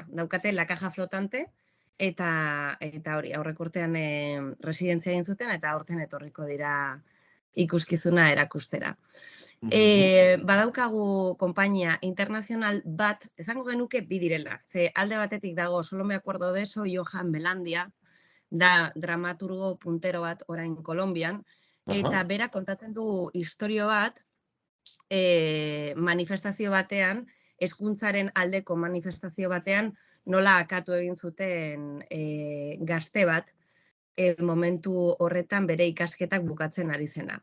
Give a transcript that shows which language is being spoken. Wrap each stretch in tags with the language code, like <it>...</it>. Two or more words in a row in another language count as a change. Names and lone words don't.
<eu>Daukate La Caja Flotante, eta hori, aurreko urtean residentzia egin zuten, eta aurten etorriko dira ikuskizuna erakustera. Badaukagu konpainia internazional bat, esango genuke bi direla. Ze alde batetik dago,</eu> <es>solo me acuerdo de eso,</es> <eu>Johan Belandia, da dramaturgo puntero bat orain Kolonbian, eta bera kontatzen du istorio bat, manifestazio batean, hezkuntzaren aldeko manifestazio batean, nola akatu egin zuten gazte bat, momentu horretan bere ikasketak bukatzen ari zena.</eu>